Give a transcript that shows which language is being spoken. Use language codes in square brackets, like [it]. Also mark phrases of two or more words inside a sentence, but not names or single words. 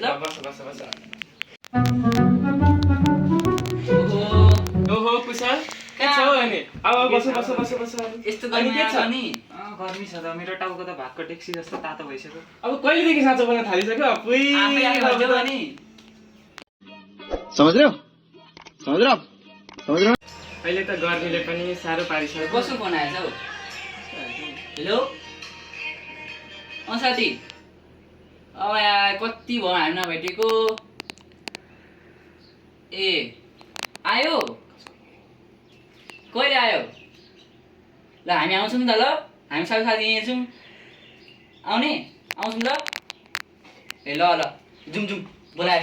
[ne] बस बस बस ओहो ओहो कुशल के छ अनि अब बस बस बस बस यस्तो अनि गरे के छ नि गर्मी छ त मेरो टाउको त भागको टेक्सी जस्तो तातो भइसक्यो अब कहिलेदेखि साँचो बन्न थालिसक्यो आफै आफै भन्छौ अनि [hi] समझ रहे हो समझ रहे हो समझ रहे हो [ne] अहिले त गर्मीले पनि साह्रो पारिसक्यो कसो फोन आएछ हौ हेलो साथी अब यहाँ कति भयो हामी नभेटेको ए आयो कहिले आयो ल हामी आउँछौँ नि त ल हामी सबै साथी यहीँ छौँ आउने आउँछौँ ल ए ल ल जाउँ जाउँ बोलायो